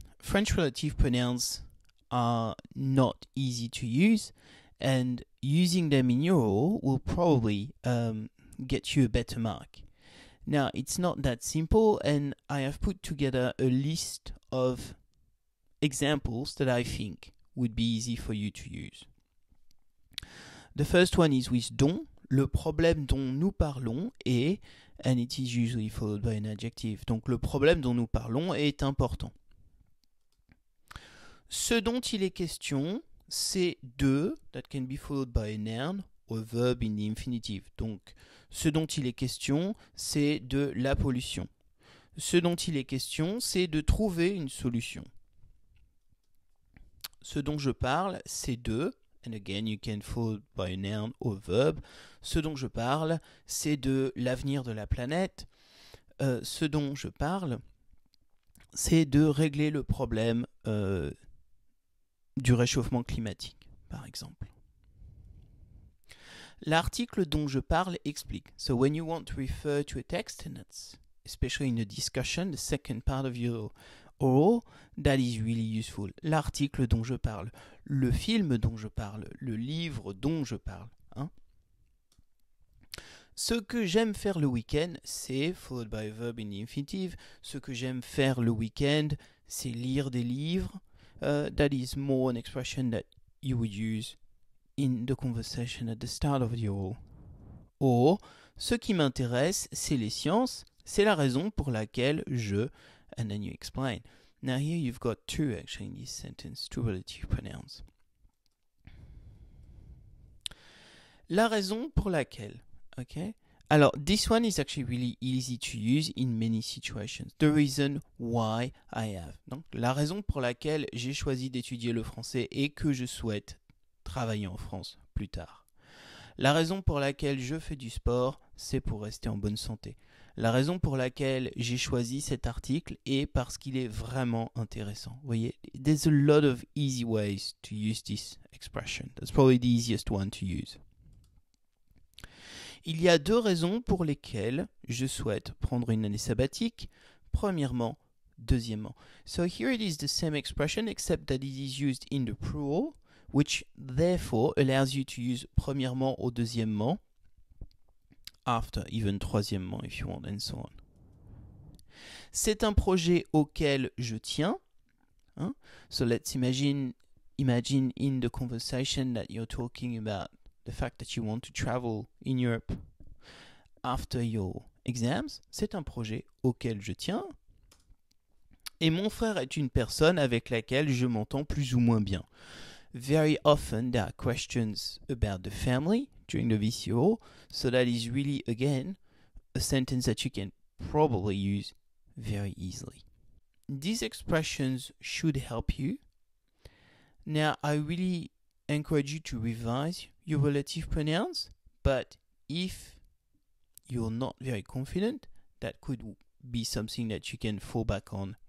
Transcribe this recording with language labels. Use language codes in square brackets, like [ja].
[en] French relative pronouns are not easy to use, and using them in your role will probably get you a better mark. Now, it's not that simple, and I have put together a list of examples that I think would be easy for you to use. The first one is with dont. [fr] Le problème dont nous parlons est, [en] and it is usually followed by an adjective. [fr] Donc le problème dont nous parlons est important. Ce dont il est question, c'est de, [en] that can be followed by a noun or a verb in the infinitive. [fr] Donc ce dont il est question, c'est de la pollution. Ce dont il est question, c'est de trouver une solution. Ce dont je parle, c'est de, [en] and again you can follow by a noun or a verb. [fr] Ce dont je parle, c'est de l'avenir de la planète. Ce dont je parle, c'est de régler le problème du réchauffement climatique, par exemple. L'article dont je parle explique. [en] So when you want to refer to a text, and that's especially in a discussion, the second part of your oral, that is really useful. [fr] L'article dont je parle, le film dont je parle, le livre dont je parle. Hein? Ce que j'aime faire le week-end, c'est, [en] followed by a verb in the infinitive, [fr] ce que j'aime faire le week-end, c'est lire des livres. [en] That is more an expression that you would use in the conversation at the start of the oral. [fr] Or, ce qui m'intéresse, c'est les sciences, c'est la raison pour laquelle je, [en] and then you explain. Now here you've got two actually in this sentence, two relative pronouns. [fr] La raison pour laquelle, okay? [en] Alors, this one is actually really easy to use in many situations. The reason why I have. [fr] Donc, la raison pour laquelle j'ai choisi d'étudier le français et que je souhaite travailler en France plus tard. La raison pour laquelle je fais du sport, c'est pour rester en bonne santé. La raison pour laquelle j'ai choisi cet article est parce qu'il est vraiment intéressant. Vous voyez, [en] there's a lot of easy ways to use this expression. That's probably the easiest one to use. [fr] Il y a deux raisons pour lesquelles je souhaite prendre une année sabbatique. Premièrement, deuxièmement. [en] So here it is the same expression except that it is used in the plural, which therefore allows you to use [fr] premièrement ou deuxièmement, [en] after, even troisièmement if you want, and so on. [fr] C'est un projet auquel je tiens. Hein? [en] So let's imagine in the conversation that you're talking about the fact that you want to travel in Europe after your exams. [fr] C'est un projet auquel je tiens. Et mon frère est une personne avec laquelle je m'entends plus ou moins bien. [en] Very often there are questions about the family during the VCO, so that is really, again, a sentence that you can probably use very easily. These expressions should help you. Now, I really encourage you to revise your relative pronouns, but if you're not very confident, that could be something that you can fall back on